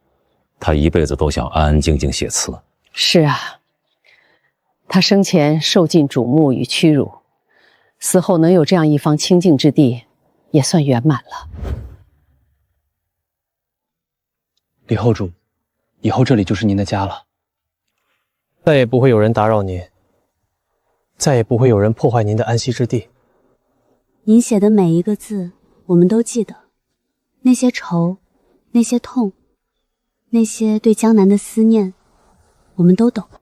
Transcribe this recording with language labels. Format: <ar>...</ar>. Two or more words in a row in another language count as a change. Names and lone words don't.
<zh>他一輩子都想安安靜靜寫詞。是啊，他生前受盡矚目與屈辱，死後能有這樣一方清靜之地，也算圓滿了。李後主，以後這裡就是您的家了，再也不會有人打擾您，再也不會有人破壞您的安息之地。您寫的每一個字，我們都記得，那些愁，那些痛，那些對江南的思念，我們都懂。</zh>